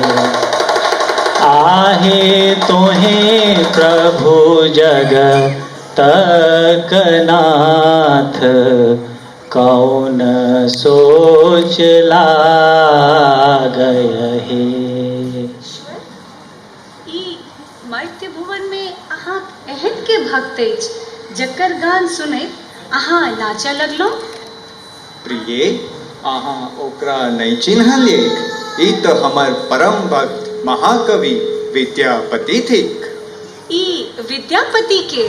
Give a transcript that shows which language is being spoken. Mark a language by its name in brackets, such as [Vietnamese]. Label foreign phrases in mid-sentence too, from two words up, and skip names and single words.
[Maithili] आहे तोहे प्रभु जगतक नाथ कौन सोच लागय हे। मर्त्य भुवन में अहाँ एहन के भक्त अछि जकर गान सुने अहाँ नाचऽ लगलो। प्रिय अहाँ ओकरा नहीं चिन्हलिए, ई तो हमर परम भक्त महाकवि विद्यापति थिक। ई विद्यापति के